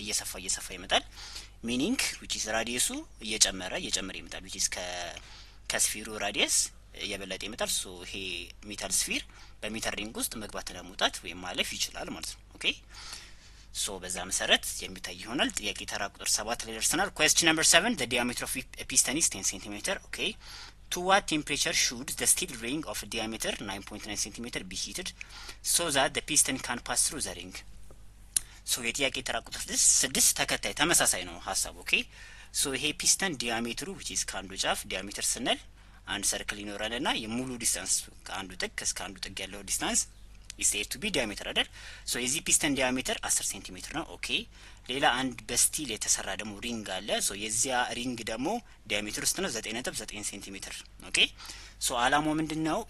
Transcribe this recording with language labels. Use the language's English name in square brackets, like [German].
[Amharic] እየሰፋ ይመጣል። ሚኒንግ which is ራዲየሱ እየጨመረ ይመጣል። which is ከስፊሩ ራዲየስ እየበለጠ ይመጣል። ሶ ይሄ ሜታል ስፊር በሜታል ሪንግ ውስጥ መግባትና መውጣት ወይም ማለፍ ይችላል ማለት ነው። ኦኬ ሶ በዛ መሰረት የሚታይ ይሆናል። ጥያቄ ተራ ቁጥር 7 ላይ ደርሰናል። [English] question number 7 the diameter of a piston is 10 cm. okay to what temperature should the steel ring of diameter 9.9 cm be heated so that the piston can pass through the ring? [Amharic] ሶ የጥያቄ ተራ ቁጥር 6 ተከታይ ተመሳሳይ ነው ሐሳቡ። ኦኬ ሶ ይሄ ፒስተን ዲያሜትሩ which is ከአንዱ ጫፍ ዲያሜትር ስንል አንድ ሰርክል ይኖረንና የሙሉ ዲስታንስ ከአንዱ ጥግ እስከ አንዱ ጥግ ያለው ዲስታንስ [English] is said to be diameter [Amharic] አይደል? ሶ የዚህ ፒስተን ዲያሜትር 10 ሴንቲሜትር ነው። ኦኬ ሌላ አንድ በስቲል የተሰራ ደግሞ ሪንግ አለ። ሶ የዚያ ሪንግ ደግሞ ዲያሜትር ውስጥ ነው 9.9 ሴንቲሜትር። ኦኬ ሶ አላማው ምንድነው?